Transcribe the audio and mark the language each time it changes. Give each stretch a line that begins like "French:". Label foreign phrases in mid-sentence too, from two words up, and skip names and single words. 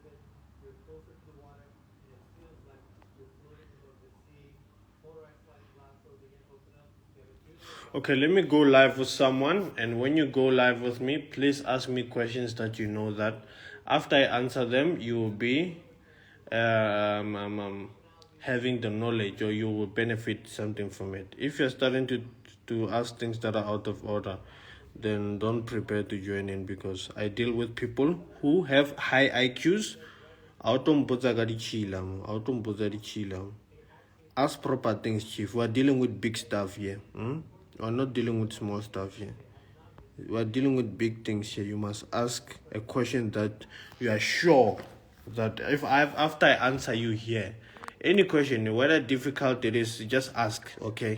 English: Okay, let me go live with someone, and when you go live with me, please ask me questions that you know that after I answer them, you will be having the knowledge, or you will benefit something from it. If you're starting to ask things that are out of order, then don't prepare to join in, because I deal with people who have high IQs.
Tswana: Autompotsa ka ditšhila mo, autompotsa ditšhila mo.
English: Ask proper things, Chief. We're dealing with big stuff here. We're not dealing with small stuff here. We're dealing with big things here. You must ask a question that you are sure that after I answer you here, any question, whether difficult it is, just ask, okay?